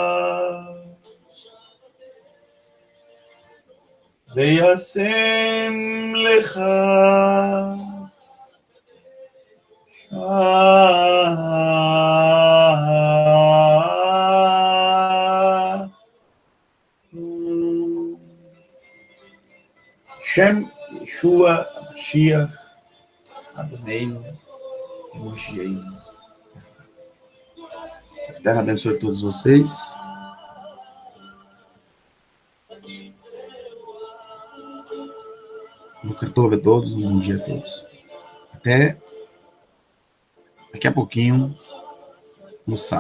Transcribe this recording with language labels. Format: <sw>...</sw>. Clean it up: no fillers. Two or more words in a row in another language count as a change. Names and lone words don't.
<he>וישם לך שם ישוע משיח אדונינו משיח.</he> <pt>Eterno abençoe todos vocês.</pt> <he>בוקר טוב</he> <pt>a todos, um bom dia a todos. Até daqui a pouquinho no Saf.</pt>